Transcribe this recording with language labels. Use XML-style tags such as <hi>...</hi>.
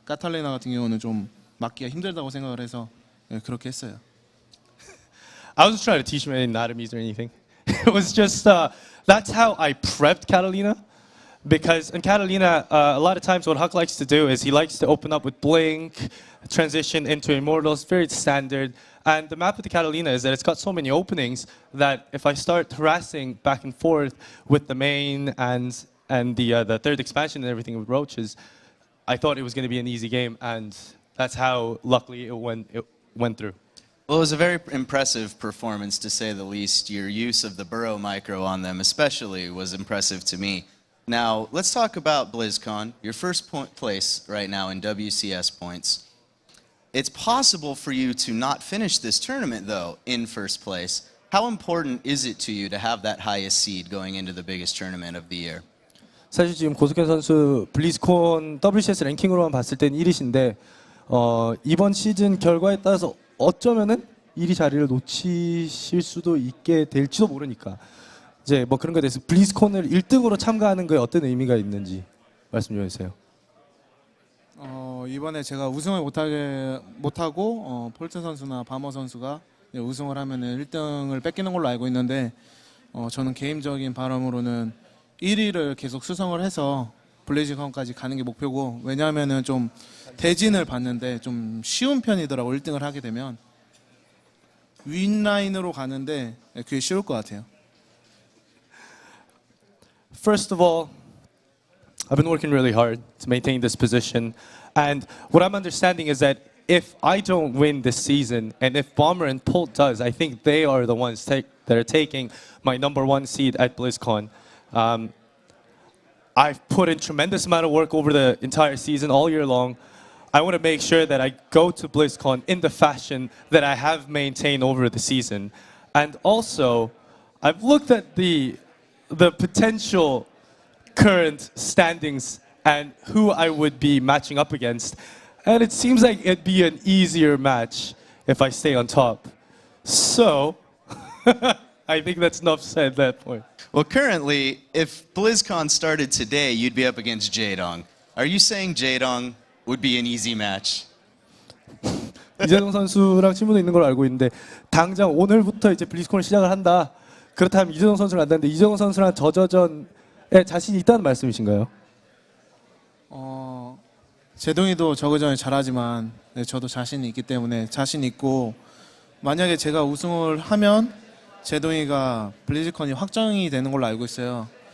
<ko>카탈리나 같은 경우는 좀 막기가 힘들다고 생각을 해서 그렇게 했어요.</ko> <en>I wasn't trying to teach him any anatomies or anything. It was just that's how I prepped Catalina. Because in Catalina, a lot of times what HuK likes to do is he likes to open up with Blink, transition into Immortals, very standard. And the map of the Catalina is that it's got so many openings that if I start harassing back and forth with the main and the third expansion and everything with Roaches, I thought it was going to be an easy game, and that's how luckily it went through. Well, it was a very impressive performance, to say the least. Your use of the Burrow micro on them especially was impressive to me. Now, let's talk about BlizzCon. Your first place right now in WCS points. It's possible for you to not finish this tournament, though, in first place. How important is it to you to have that highest seed going into the biggest tournament of the year?</en> <ko>사실 지금 고석현 선수 블리즈콘 WCS 랭킹으로만 봤을 땐 1위신데 이번 시즌 결과에 따라서 어쩌면은 1위 자리를 놓치실 수도 있게 될지도 모르니까 이제 뭐 그런 거에 대해서 블리즈콘을 1등으로 참가하는 거에 어떤 의미가 있는지 말씀 좀 해주세요. 이번에 제가 우승을 못하고 폴트 선수나 바머 선수가 우승을 하면 1등을 뺏기는 걸로 알고 있는데 저는 개인적인 바람으로는 1위를 계속 수성을 해서 블리즈컨까지 가는 게 목표고, 왜냐하면은 좀 대진을 봤는데 좀 쉬운 편이더라고. 1등을 하게 되면 윈라인으로 가는데 그게 쉬울 것 같아요.</ko> <en>First of all, I've been working really hard to maintain this position, and what I'm understanding is that if I don't win this season, and if Bomber and Polt does, I think they are the ones that are taking my #1 seed at BlizzCon. I've put in tremendous amount of work over the entire season, all year long. I want to make sure that I go to BlizzCon in the fashion that I have maintained over the season. And also, I've looked at the potential current standings and who I would be matching up against. And it seems like it'd be an easier match if I stay on top. So, I think that's enough said at that point. Well, currently, if BlizzCon started today, you'd be up against Jaedong. Are you saying Jaedong would be an easy match?</en> <ko>이재동 선수랑 친분도 있는 걸로 알고 있는데 당장 오늘부터 이제 블리즈콘을 시작을 한다. 그렇다면 이재동 선수를 안다는데 이재동 선수랑 저저전에 자신이 있다는 말씀이신가요? 제동이도 저그전에 잘하지만 저도 자신이 있기 때문에 자신 있고, 만약에 제가 우승을 하면 제동이가 블리즈컨이 확정이 되는 걸로 알고 있어요.</ko>